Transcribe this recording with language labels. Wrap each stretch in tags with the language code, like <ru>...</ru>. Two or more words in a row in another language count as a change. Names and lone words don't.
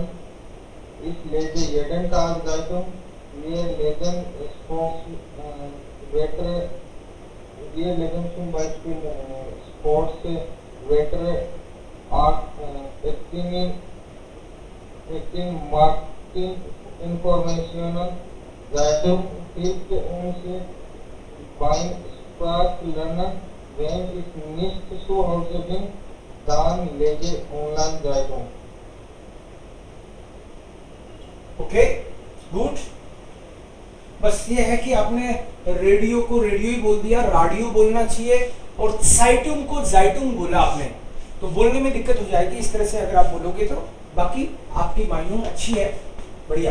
<de>Ich lese jeden Tag Zeitung। Wir lesen zum Beispiel Sportswetter, Acting Marketing Informationen। Zeitung hilft uns beim Sprachlernen। Wenn ich nicht zu Hause bin, dann lese online Zeitung।</de> <en>okay good.</en> <hi>बस ये है कि आपने रेडियो को रेडियो ही बोल दिया, राडियो बोलना चाहिए, और साइटुंग को जाइटुंग बोला आपने, तो बोलने में दिक्कत हो जाएगी। इस तरह से अगर आप बोलोगे तो बाकी आपकी माइनिंग अच्छी है, बढ़िया।</hi>